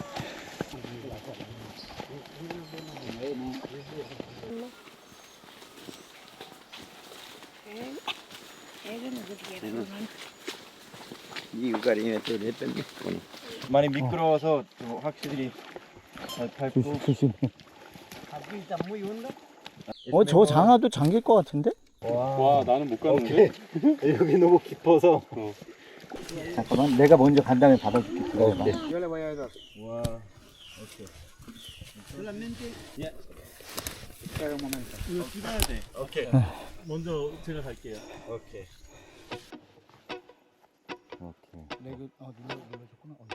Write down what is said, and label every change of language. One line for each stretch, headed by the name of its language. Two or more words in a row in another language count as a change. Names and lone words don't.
Korean: 많이 미끄러워서 좀 확실히 밟고. 조심해. 저 장화도 잠길 것 같은데? 와 나는 못 가는데? 여기 너무 깊어서. 잠깐만, 내가 먼저 간 다음에 받아줄게. 기다려봐.
Spanish: Yo le voy a dar.
Korean: 와.
Spanish: Solamente. Espera un momento.
Korean: 이거 찍어야 돼. 오케이. 먼저 제가 갈게요. 오케이. 오케이. 눌러줬구나.